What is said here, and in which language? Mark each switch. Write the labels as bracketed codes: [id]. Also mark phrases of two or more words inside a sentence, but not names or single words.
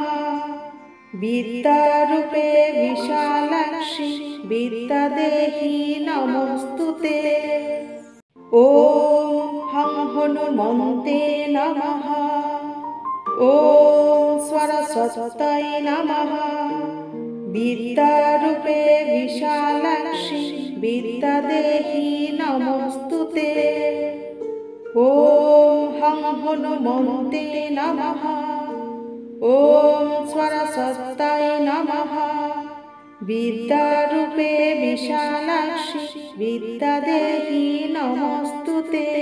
[sa] বিদ্যারূপে বিশালাক্ষী বিদ্যাদেহি নমস্তুতে। ওম হং হনুমন্তে নমঃ। ওম সরস্বত্যায় নমঃ। বিদ্যারূপে বিশালাক্ষী বিদ্যাদেহি নমস্তুতে। ওম হং হনুমন্তে নমঃ। ॐ सरस्वत्यै नमः विद्यारूपे विशालाक्षि विद्यादेहि नमोऽस्तुते